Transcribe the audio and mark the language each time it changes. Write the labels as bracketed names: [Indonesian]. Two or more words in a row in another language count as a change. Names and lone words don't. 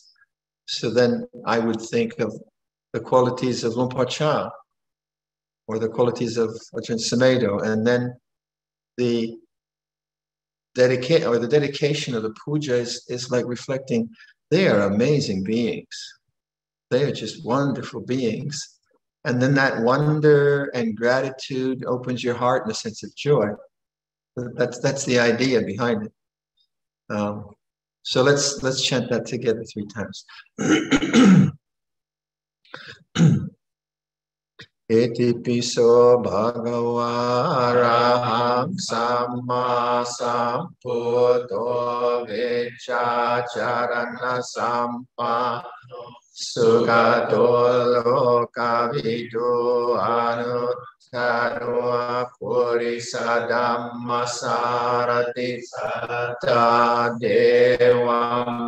[English] So then I would think of the qualities of Luang Por Cha or the qualities of Ajahn Sumedho, and then the dedication of the puja is like reflecting, they are amazing beings. They are just wonderful beings. And then that wonder and gratitude opens your heart in a sense of joy. That's the idea behind it. So let's chant that together 3 times. [Pali] Itipiso bhagava araham samma sambuddho vichacharana sampano sugato lokavidu anuttaro purisa dhamma sarati satta deva